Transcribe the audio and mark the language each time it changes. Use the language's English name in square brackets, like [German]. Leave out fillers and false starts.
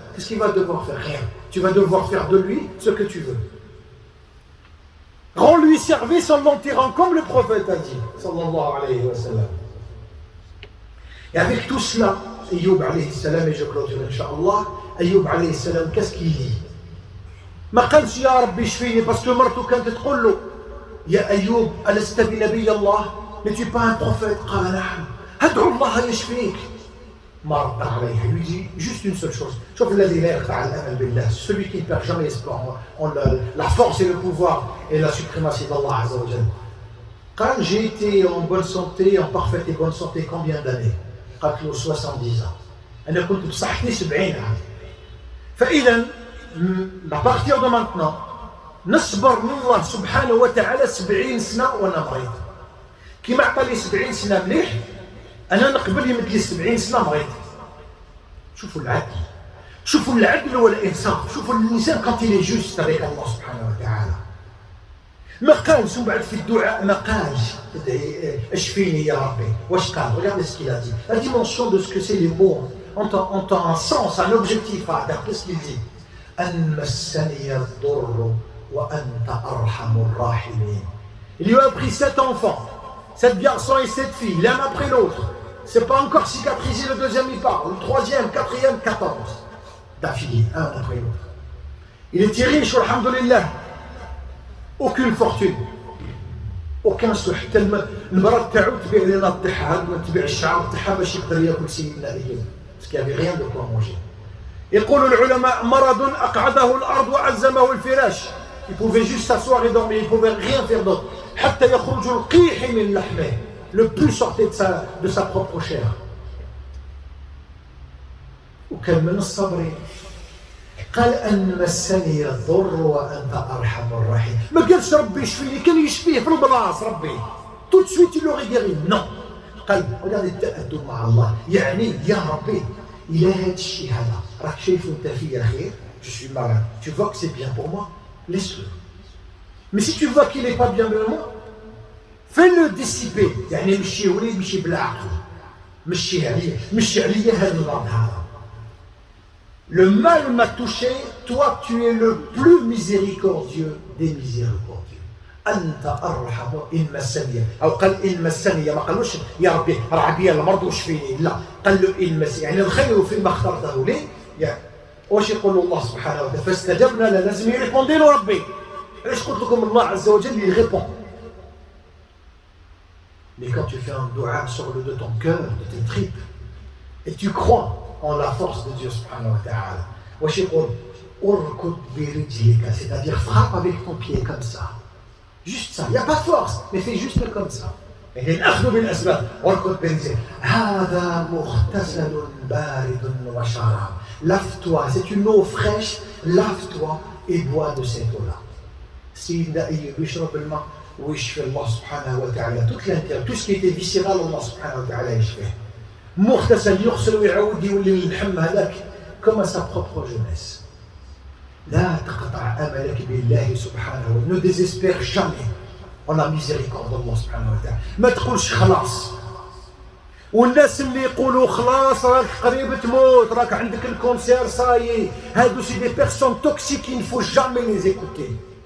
[French] Qu'est-ce qu'il va devoir faire? Rien. Tu vas devoir faire de lui ce que tu veux. Rends-lui service en l'enterrant comme le prophète a dit, sallallahu alayhi wa sallam. Et avec tout cela, Ayoub alayhi salam, et je clôture Inch'Allah, Ayoub alayhi salam, qu'est-ce qu'il dit? [Arabic] ما قالش يا ربي شفيني باسكو مرته كانت تقول له يا أيوب ألست بنبي الله؟ [French] n'es-tu pas un prophète؟ [Arabic] قال نعم. ادعو الله يشفيك. ما رد عليها. [French] lui dit juste une seule chose. [Arabic] شوف الذي لا يقطع الأمل بالله, [French] celui qui ne perd jamais espoir en la force et le pouvoir et la suprématie d'Allah Azza wa Jal. Quand j'ai été en bonne santé, en parfaite et bonne santé, combien d'années? [Arabic] قالت له 70 ans. أنا كنت بصحتي 70 عام. فإذا [French] à partir de maintenant [Arabic] نصبر من الله سبحانه وتعالى 70 سنة وأنا مريض. كيما عطاني 70 سنة مليح أنا نقبل يمد لي 70 سنة مريض. شوفوا العدل, شوفوا العدل والإنصاف, شوفوا الإنسان [French] quand il est juste avec Allah [Arabic] سبحانه وتعالى. ما قالش من بعد في الدعاء, ما قالش اشفيني يا ربي. واش قال؟ [French] regardez ce qu'il a dit. La dimension de ce que c'est les mots ont un sens, un objectif à d'après ce qu'il dit. [Arabic] أن مسني الضر وأنت أرحم الراحمين. [French] Il lui a pris 7 enfants, 7 garçons et 7 filles, l'un après l'autre. C'est pas encore cicatrisé, le deuxième il part, le troisième, quatrième, 14. D'affilée, un après l'autre. Il était riche, alhamdoulilah. Aucune fortune, aucun سوء. [Arabic] حتى المرأة تاعو تبيع لنا تاعها, تبيع الشعر تاعها باش يقدر ياكل سيدنا أيوب. [French] parce qu'il y avait rien de quoi manger. [Arabic] يقول العلماء مرض أقعده الأرض وعزمه الفراش. [French] Il pouvait juste s'asseoir et dormir, il pouvait rien faire d'autre. [Arabic] حتى يخرج القيح من لحمه, [French] le plus sortait de sa propre chair. [Arabic] وكان من الصبر. قال أن مسني الضر وأنت أرحم الراحمين. ما قالش ربي يشفيني, كان يشفيه في البلاص ربي. [French] tout de suite il l'aurait guéri. non. [Arabic] قال [French] regardez [Arabic] التأدب مع الله, يعني يا ربي إلى هذا الشيء هذا راك شايفه أنت فيا خير, [French] je suis malade, tu vois que c'est bien pour moi, laisse-le. mais si tu vois qu'il n'est pas bien pour moi, fais-le dissiper. [Arabic] يعني مشي وليد مشي بالعقل, مشي عليا هذا المرض هذا. [French] Le mal m'a touché, toi tu es le plus miséricordieux des miséricordieux. [Arabic] أنت أرحم إن مسني, أو قال إن مسني, ما قالوش يا ربي راه بيا المرض وشفيني, لا قال له إن مسني, يعني الخير فيما اخترته لي. يعني واش يقول الله سبحانه وتعالى فاستجبنا له, لازم يريبوندي له ربي. علاش قلت لكم الله عز وجل [French] il répond. Mais quand tu fais un dua sur le de ton cœur, de tes tripes, et tu crois en la force de Dieu subhanahu wa ta'ala, [Arabic] واش يقول اركض برجلك, [French] c'est-à-dire frappe avec ton pied comme ça, juste ça, il n'y a pas de force, mais fais juste comme ça. [Arabic] et الأخذ بالأسباب, اركض برجلك. هذا مغتسل بارد وشراب. [French] lave-toi, c'est une eau fraîche, lave-toi et bois de cette eau-là. [Arabic] سيدنا أيوب يشرب الماء ويشفي الله سبحانه وتعالى. [French] tout ce qui était viscéral, Allah [Arabic] سبحانه وتعالى يشفيه. مغتسل, يغسل ويعود يولي اللحم هذاك [French] comme à sa propre jeunesse. [Arabic] لا تقطع أملك بالله سبحانه. [French] ne désespère jamais en la miséricorde d'Allah سبحانه وتعالى. [Arabic] ما تقولش خلاص. والناس اللي يقولوا خلاص راك قريب تموت, راك عندك الكونسير صايي, هادو سي دي بيرسون توكسيك, [French] il ne faut jamais les écouter.